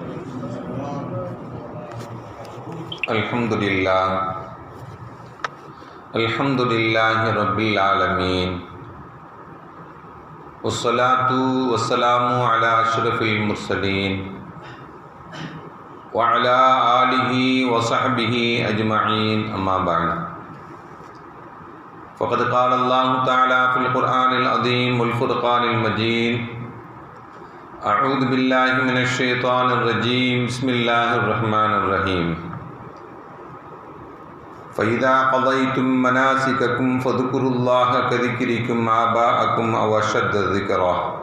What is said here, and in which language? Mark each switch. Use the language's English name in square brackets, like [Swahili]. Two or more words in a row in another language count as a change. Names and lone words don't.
[Arabic] الحمد لله رب العالمين. والصلاة والسلام على أشرف المرسلين و على آله و صحبه أجمعين. أما بعد. فقد قال الله تعالى في القرآن العظيم والفرقان المجيد: أعوذ بالله من الشيطان الرجيم. بسم الله الرحمن الرحيم. فإذا قضيتم مناسككم فاذكروا الله كذكركم آباءكم أو أشد ذكرا.